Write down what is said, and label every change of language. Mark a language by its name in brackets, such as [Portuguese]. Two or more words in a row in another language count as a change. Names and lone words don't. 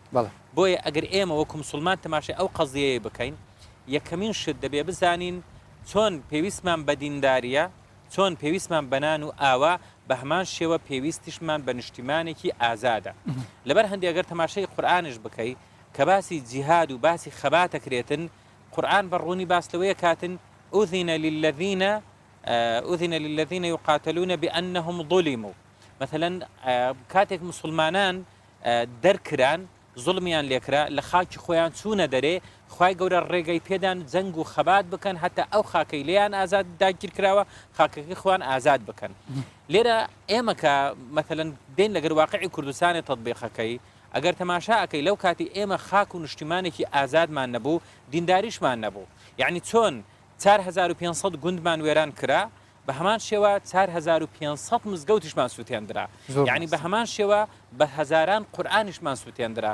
[Central Kurdish] بۆیە ئەگەر ئێمە وەکو موسڵمان تەماشای ئەو قەزیەیە بکەین یەکەمین شت دەبێ بزانین چۆن پێویستمان بە دینداریە چۆن پێویستمان بەنان و ئاوا بە هەمان شێوە پێویستیشمان بە نیشتیمانێکی ئازادە. لەبەر هەندێک ئەگەر تەماشای قورئانش بکەی کە باسی جیهاد و باسی خەباتەکرێتن قورئان بەڕوونی باستەوەیە کاتن [Arabic] ئوذینە للذین یقاتلون بأنهم ظلموا [Central Kurdish] مثلا کاتێک مسلمانان دەرکران زوڵمیان لێکرا لە خاکی خۆیان چوونە دەرێ خوای گەورە ڕێگەی پێدان جەنگ و خەبات بکەن هەتا ئەو خاکەی لێیان ئازاد داگیر کراوە خاکەکەی خۆیان ئازاد بکەن. لێرە ئێمە کە مثلا دێن لەگەر واقعی کوردستانی تەطبیقەکەی ئەگەر تەماشا ئەکەی لەو کاتی ئێمە خاک و نیشتیمانێکی ئازادمان نەبوو دینداریشمان نەبوو یعنی چۆن 4500 گوندمان وێران کرا بە هەمان شێوە 4500 مزگەوتیشمان سووتێندرا یعنی بە هەمان شێوە بە هەزاران قورئانیشمان سووتێندرا.